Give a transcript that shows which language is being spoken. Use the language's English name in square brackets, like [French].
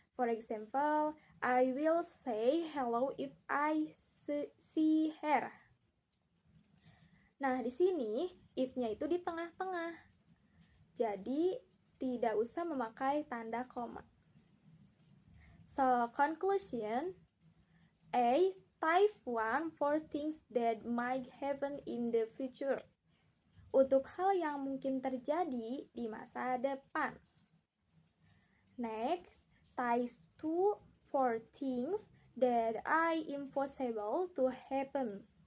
[English] For example, I will say hello if I see her. [Indonesian] Nah, di sini if-nya itu di tengah-tengah. Jadi tidak usah memakai tanda koma. [English] So, conclusion, A. Type 1 for things that might happen in the future. [Indonesian] Untuk hal yang mungkin terjadi di masa depan. [English] Next, type 2 for things that are impossible to happen.